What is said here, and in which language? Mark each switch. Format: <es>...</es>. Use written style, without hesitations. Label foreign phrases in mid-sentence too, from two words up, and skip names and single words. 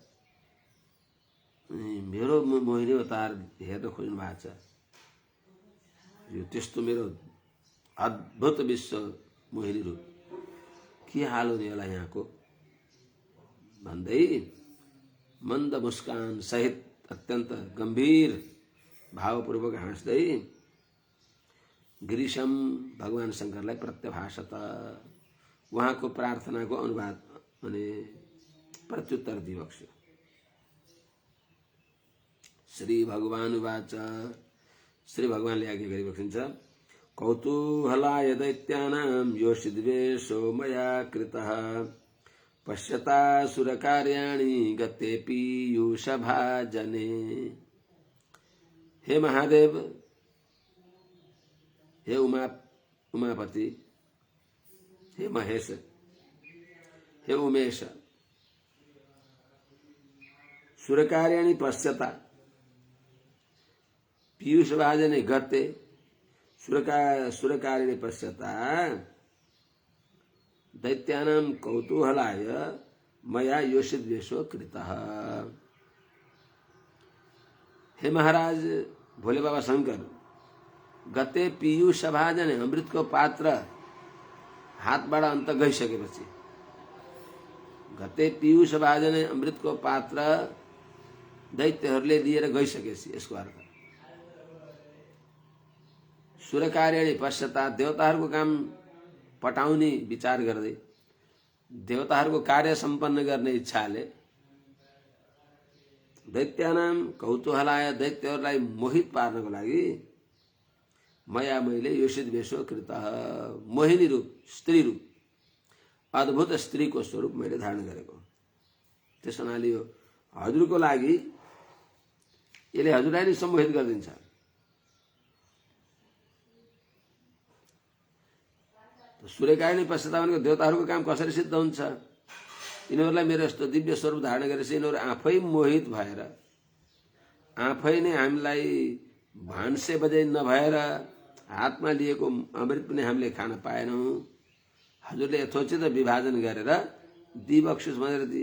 <ne>मेरो मोहिनी अवतार हेर्न खोज्नु भएको छ, यो त्यस्तो मेरो अद्भुत विश्व मोहिनी रूप के हाल हुने होला यहाँको भन्दै मन्द मुस्कान सहित अत्यन्त गम्भीर भावपूर्वक हाँस्दै गिरीशम भगवान शंकरलाई प्रत्यभाषत, उहाँको प्रार्थनाको अनुवाद अनि प्रत्युत्तर दिइबक्स्यो। श्री भगवान उवाच, श्री भगवानले आज्ञा गरी बक्सिन्छ,</ne> <sa>कौतूहलाय दैत्यानां योषिद्वेषो मया कृतः पश्यता सुरकार्याणि गते पीयूषभाजने।</sa> <ne>हे महादेव, हे उमापति, हे महेश, हे उमेश,</ne> <sa>सुरकार्याणि पश्यता पीयूषभाजने गते, सुरकार्याणि पश्यता दैत्यानां कौतूहलाय मया योषिद्वेषो कृतः।</sa> <ne>हे महाराज भोले बाबा शंकर,</ne> <sa>गते पीयूषभाजने,</sa> <ne>अमृतको पात्र हातबाट अन्त गइसकेपछि,</ne> <sa>गते पीयूषभाजने,</sa> <ne>अमृतको पात्र दैत्यहरूले दिएर गइसकेपछि, यसको अर्थ</ne> <sa>सुरकार्याणि पश्यता,</sa> <ne>देवताहरूको काम पटाउने विचार गर्दै, देवताहरूको कार्य सम्पन्न गर्ने इच्छाले</ne> <sa>दैत्यानां कौतूहलाय,</sa> <ne>दैत्यहरूलाई मोहित पार्नको लागि मया, मैले</ne> <sa>योषित वेशो कृतः,</sa> <ne>मोहिनी रूप, स्त्री रूप, अद्भुत स्त्रीको स्वरूप मैले धारण गरेको। त्यस हुनाले यो हजुरको लागि यसले हजुरलाई नै सम्मोहित गरिदिन्छ।</ne> <sa>सूर्यकार्याणि पश्चात</sa> <ne>भनेको देवताहरूको काम कसरी सिद्ध हुन्छ, यिनीहरूलाई मेरो यस्तो दिव्य स्वरूप धारण गरेपछि यिनीहरू आफै मोहित भएर, आफै नै हामीलाई भान्से बजै नभएर हातमा लिएको अमृत पनि हामीले खान पाएनौँ, हजुरले यथोचित विभाजन गरेर दिइबक्सियोस् भनेर दिए।</ne>